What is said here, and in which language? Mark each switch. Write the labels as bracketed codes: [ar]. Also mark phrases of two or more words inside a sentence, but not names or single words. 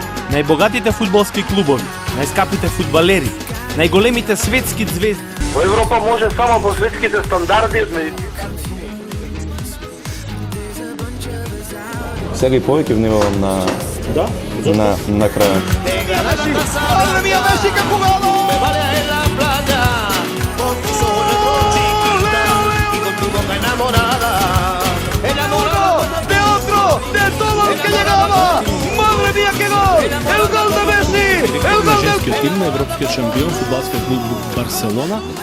[mk] најбогатите фудбалски клубови, најскапите фудбалери, најголемите светски звезди. Во Европа може само по светските стандарди. Сега и повеќе внимавам на крајот. [es] Madre mía, Messi, que jugado! Me vale en la playa, con tus ojos reprochitos y con tu boca enamorada. Enamorado de otro, de todo el que llegaba. Madre mía, qué gol! El gol de Messi, el gol del... [mk] Женскиот тим на европскиот шампион фудбалскиот клуб Барселона.